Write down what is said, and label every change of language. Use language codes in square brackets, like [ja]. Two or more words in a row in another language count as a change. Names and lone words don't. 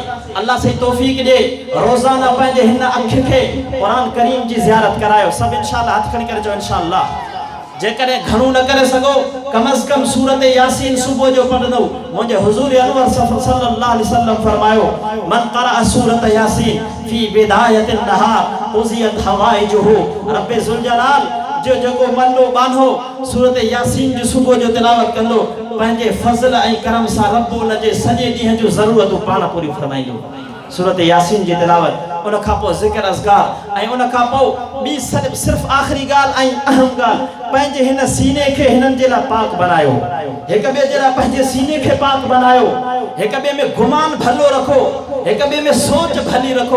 [sd] अल्लाह से तौफ़ीक़ ॾे, रोज़ाना पंहिंजे हिन अखि खे क़ुरान करीम जी ज़ियारत करायो, सभु इंशाअल्लाह हथ खणी करे चयो इंशाअल्लाह। जेकॾहिं घणो न करे सघो कम अज़ कम सूरत यासीन सुबुह जो पढ़ंदो। मुंहिंजे हुज़ूर अनवर [ar] صلى الله عليه وسلم [sd] फरमायो, [ar] من قرأ سورة يس في بداية النهار قضيت حوائجه. [sd] रब्बे ज़ुल जलाल जो जेको मनो बानो सूरत यासीन जो सुबुह जो तिलावत कंदो, पंहिंजे फज़ल ऐं करम सां रब उन जे सॼे ॾींहं जूं ज़रूरतूं पाण पूरी फरमाईंदो। सूरत यासीन जी तिलावत, उन खां पोइ ज़िक्र अज़कार, ऐं उन खां पोइ ॿी सिर्फ़ु आख़िरी ॻाल्हि ऐं अहम ॻाल्हि, पंहिंजे हिन सीने खे हिननि जे लाइ पाक बनायो, हिक ॿिए जे लाइ पंहिंजे सीने खे पाक बनायो, हिक ॿिए में गुमान भलो रखो, हिक ॿिए में सोच भली रखो।